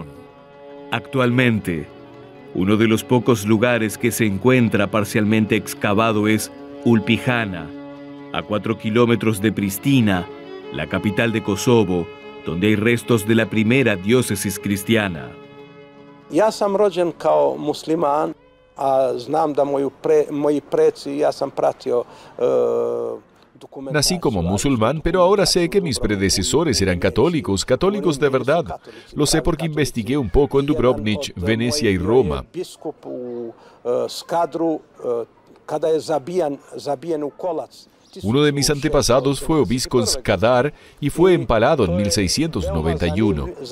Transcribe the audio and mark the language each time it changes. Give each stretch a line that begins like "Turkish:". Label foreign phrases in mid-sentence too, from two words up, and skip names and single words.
Spanish: Actualmente, uno de los pocos lugares que se encuentra parcialmente excavado es Ulpijana, a 4 kilómetros de Pristina, la capital de Kosovo, donde hay restos de la primera diócesis cristiana.
Bosnian: Ja sam rođen kao musliman, a znam da moji preci, ja sam pratio
Spanish: Nací como musulmán, pero ahora sé que mis predecesores eran católicos, católicos de verdad. Lo sé porque investigué un poco en Dubrovnik, Venecia y Roma. Uno de mis antepasados fue obispo en Skadar y fue empalado en 1691.